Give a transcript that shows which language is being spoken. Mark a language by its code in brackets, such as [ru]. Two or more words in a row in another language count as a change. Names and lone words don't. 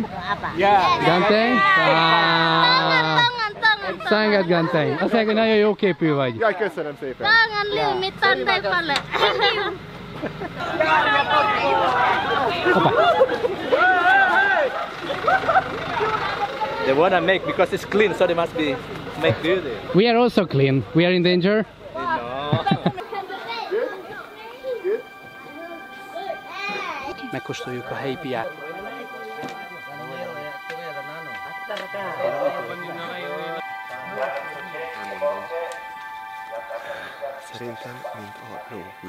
[id] Ya. Ganteng? Sangat ganteng. [hu] Azt mondják, hogy nagyon jó képű vagy. Jaj, köszönöm szépen. [en] They wanna make because it's clean, so they must be make beauty. We are also clean. We are in danger. [hu] Megkóstoljuk a helyi piát. Szerintem, mint a ló, úgy